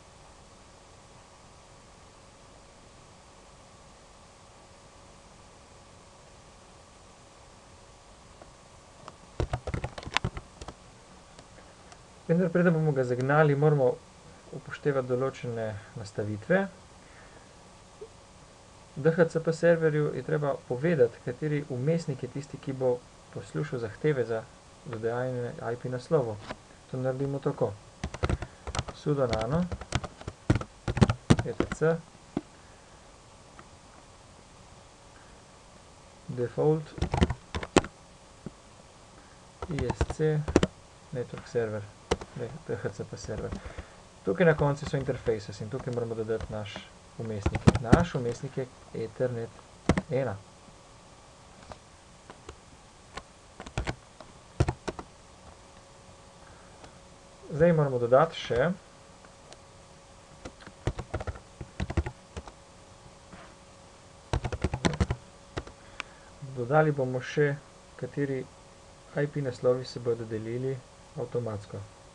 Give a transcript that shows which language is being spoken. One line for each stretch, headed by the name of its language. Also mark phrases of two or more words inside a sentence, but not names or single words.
Slovenian: Vendar preden bomo ga zagnali, moramo upoštevati določene nastavitve. DHCP serverju je treba povedati, kateri vmesnik je tisti, ki bo poslušal zahteve za dodajanje IP naslovov. To naredimo tako.
English: Sudo nano etc default isc network server DHCP server.
Slovenian: Tukaj na koncu so interfaces in tukaj moramo dodati naš vmesnik. Naš vmesnik je Ethernet 1. Zdaj moramo dodati še dodali bomo še, kateri IP naslovi se bodo dodelili avtomatsko.